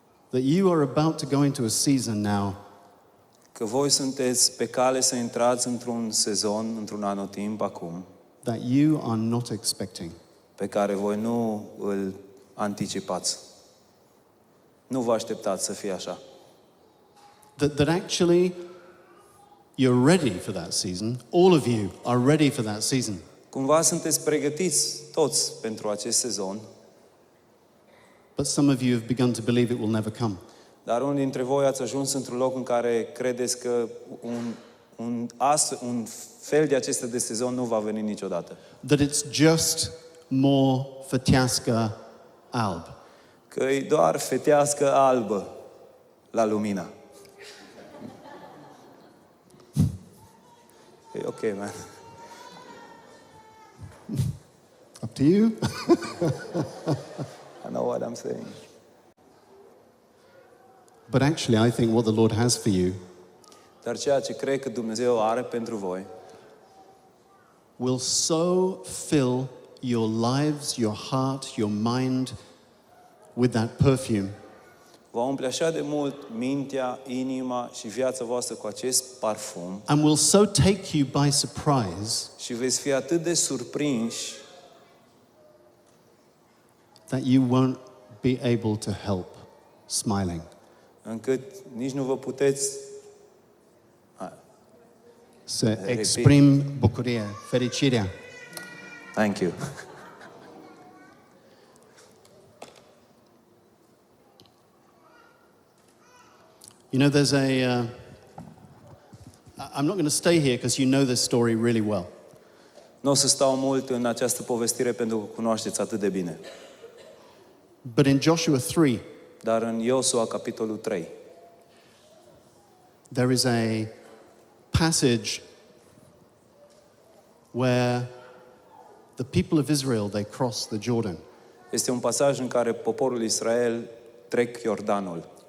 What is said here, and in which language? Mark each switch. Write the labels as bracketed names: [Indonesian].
[English] that you are about to go into a season now [Romanian] că voi sunteți pe cale să intrați într-un sezon, într-un anotimp acum, [English] that you are not expecting. [Romanian] pe care voi nu îl anticipați. Nu vă așteptați să fie așa. [English] That actually you're ready for that season. All of you are ready for that season. [Romanian] Cumva sunteți pregătiți toți pentru acest sezon, [English] But some of you have begun to believe it will never come. [Romanian] dar unii dintre voi ați ajuns într-un loc în care credeți că un fel de acesta de sezon nu va veni niciodată. [English] That it's just more Fătească alb. [Romanian] Că e doar fetească albă la Lumina. E ok, man. [English] Up to you. I know what I'm saying. But actually, I think what the Lord has for you [Romanian] Dar ceea ce cred că Dumnezeu are pentru voi [English] will so fill your lives, your heart, your mind with that perfume [Romanian] va umple așa de mult mintea, inima și viața voastră cu acest parfum [English] and will so take you by surprise [Romanian] și veți fi atât de surprinși [English] that you won't be able to help smiling. [Romanian] încât nici nu vă puteți Să exprim bucuria, fericirea. [English] Thank you. You know, there's I'm not going to stay here because you know this story really well. [Romanian] Nu o să stau mult în această povestire pentru că cunoașteți atât de bine. [English] But in Joshua 3, [Romanian] Dar în Iosua, capitolul 3, [English] there is a passage where the people of Israel, they cross the Jordan. [Romanian] este un pasaj în care poporul Israel trec Iordanul.